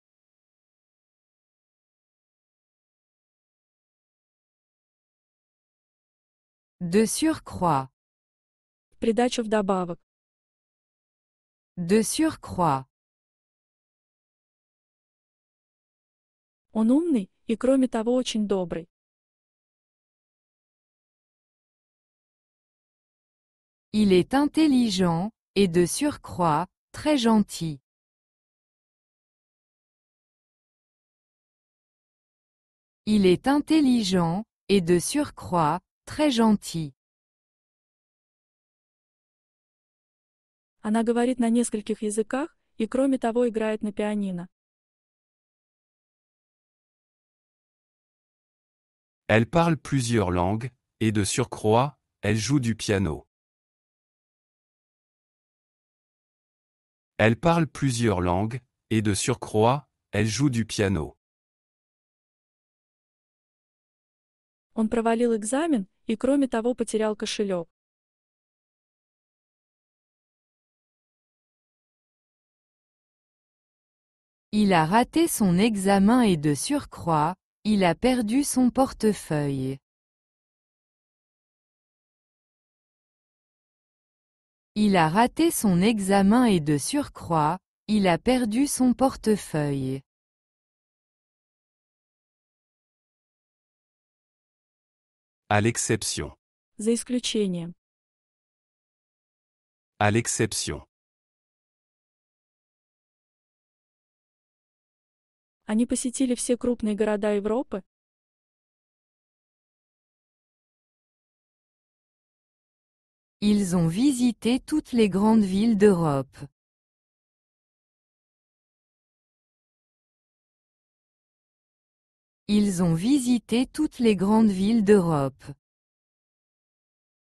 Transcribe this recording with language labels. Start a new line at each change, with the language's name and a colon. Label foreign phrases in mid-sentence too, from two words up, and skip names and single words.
French: De surcroît.
Russian: В придачу вдобавок.
French: De surcroît.
Russian: Он умный и, кроме того, очень добрый.
French: Il est intelligent, et de surcroît, très gentil. Il est intelligent, et de surcroît, très gentil.
Russian: Она говорит на нескольких языках и, кроме того, играет на пианино.
French: Elle parle plusieurs langues, et de surcroît, elle joue du piano. Elle parle plusieurs langues, et de surcroît, elle joue du piano.
Russian: Он провалил экзамен и, кроме того, потерял кошелек.
French: Il a raté son examen et de surcroît, il a perdu son portefeuille. Il a raté son examen et de surcroît, il a perdu son portefeuille. À l'exception.
Russian: За исключением.
French: À l'exception.
Russian: Они посетили все крупные города Европы.
French: Ils ont visité toutes les grandes villes d'Europe. Ils ont visité toutes les grandes villes d'Europe.